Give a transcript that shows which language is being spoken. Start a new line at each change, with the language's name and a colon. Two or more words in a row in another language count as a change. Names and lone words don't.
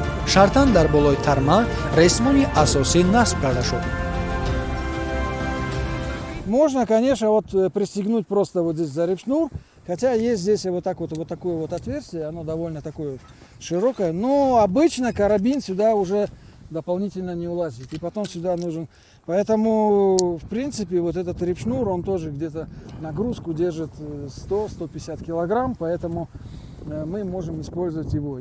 Tajik: Шартан дар болои тарма ресмони асосӣ насб карда шуд.
Russian: Можно, конечно, вот пристегнуть просто вот здесь за репшнур, хотя есть здесь вот такое вот отверстие, оно довольно такое вот широкое, но обычно карабин сюда уже дополнительно не улазит, и потом сюда нужен. Поэтому, в принципе, вот этот репшнур, он тоже где-то нагрузку держит 100-150 килограмм, поэтому мы можем использовать его.